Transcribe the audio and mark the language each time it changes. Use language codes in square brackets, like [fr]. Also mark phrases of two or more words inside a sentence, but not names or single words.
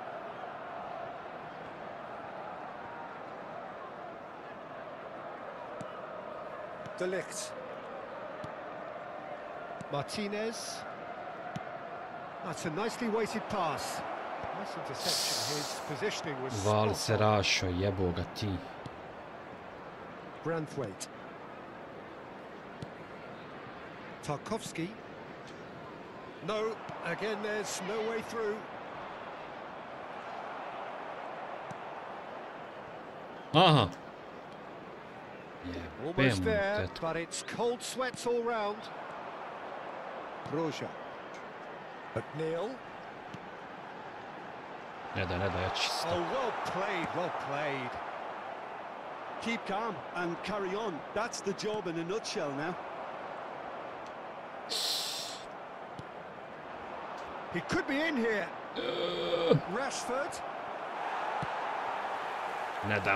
[en] De Ligt. Martinez. That's a nicely weighted pass. Nice interception. His positioning was Val spot se on. [hr] rašo, jebo ga ti. [en] Branthwaite. Tarkovsky. No, again there's no way through. Aha. Almost [hr] Jebem [en] there, [hr] tetku. [en] but it's cold sweats all round. Broja. McNeil. [hr] Ne da, ja čisto. [en] Oh, well played, well played. Keep calm and carry on. That's the job in a nutshell now. He could be in here. Rashford. [hr] Ne dam.